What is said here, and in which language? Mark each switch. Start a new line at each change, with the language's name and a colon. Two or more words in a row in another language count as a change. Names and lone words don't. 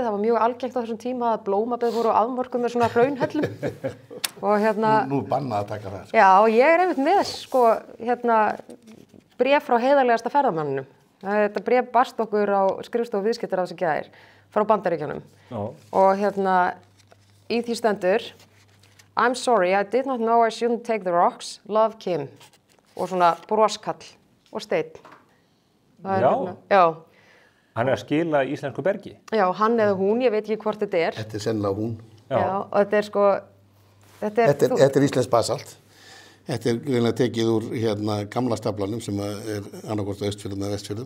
Icelandic: Það var mjög algengt á þessum tíma að blómabið voru afmörkuð með svona hraunhellum. Og Nú bannað að taka það. Já, ég er einmitt með sko, bréf frá heiðarlegasta ferðamanninum. Þetta bréf barst okkur á skrifstofu viðskiptaráðs í gær frá Bandaríkjunum. Og í því stendur
English: I'm sorry, I did not know I shouldn't take the rocks. Love, Kim.
Icelandic: Og svona broskall og steinn. Já. Hann er að skila íslensku bergi? Já, hann eða hún, ég veit ekki hvort þetta er. Þetta er sennilega hún. Já, og þetta er sko... Þetta er íslensk basalt. Þetta er greinlega tekið úr gamla staflanum sem er annarkvort á Austfjörðum eða Vestfjörðum.